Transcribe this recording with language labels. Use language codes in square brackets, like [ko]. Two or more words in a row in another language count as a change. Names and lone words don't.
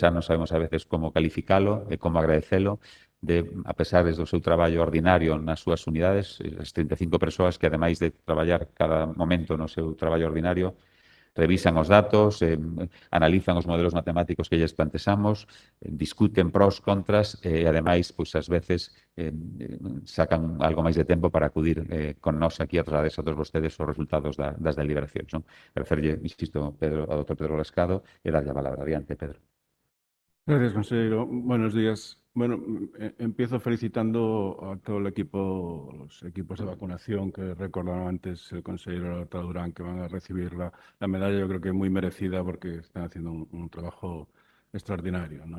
[gl] xa non sabemos a veces como calificalo e como agradecelo, a pesar do seu traballo ordinario nas súas unidades, as 35 persoas que, ademais de traballar cada momento no seu traballo ordinario, revisan os datos, analizan os modelos matemáticos que lles plantexamos, discuten pros, contras e, ademais, pois, ás veces sacan algo máis de tempo para acudir con nós aquí a trasladar a todos vostedes os resultados das deliberacións. Non? Agradecerlle, insisto, ao doutor Pedro Rascado e darlle a palabra. Adiante, Pedro. [es] Gracias, consejero. Buenos días. Bueno, empiezo felicitando a todo el equipo, los equipos de vacunación que recordaron antes el consejero Durán, que van a recibir la medalla. Yo creo que muy merecida porque están haciendo un trabajo extraordinario, ¿no?